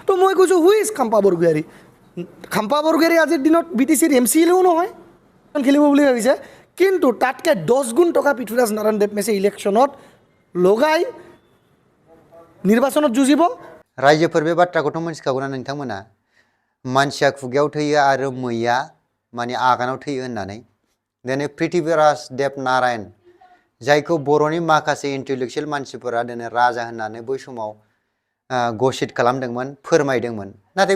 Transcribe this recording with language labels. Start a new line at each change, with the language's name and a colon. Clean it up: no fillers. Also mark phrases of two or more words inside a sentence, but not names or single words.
Assamese: তো মই কৈছোঁ
English: who is
Assamese: খাম্পা বৰগোহাঁই খাম্পা বৰগোহাঁই আজিৰ দিনত BTCৰ MCLও নহয় খেলিব বুলি ভাবিছে কিন্তু তাতকৈ 10 গুণ টকা পৃথ্বীৰাজ নাৰায়ণ দেৱমেছে ইলেকশ্যনত লগাই নিৰ্বাচনত যুঁজিব
Bodo: रायजोफोर बे बाथ्राखौथ' मोनथिखागौना नोंथांमोना मानसिया खुगायाव थैयो आरो मैया माने आगानाव थैयो होननानै दिनै पृथ्वीराज देव नारायण जायखौ बर'नि माखासे इन्टेलेक्चुवेल मानसिफोरा दिनै राजा होननानै बै समाव घोषित खालामदोंमोन फोरमायदोंमोन नाथाय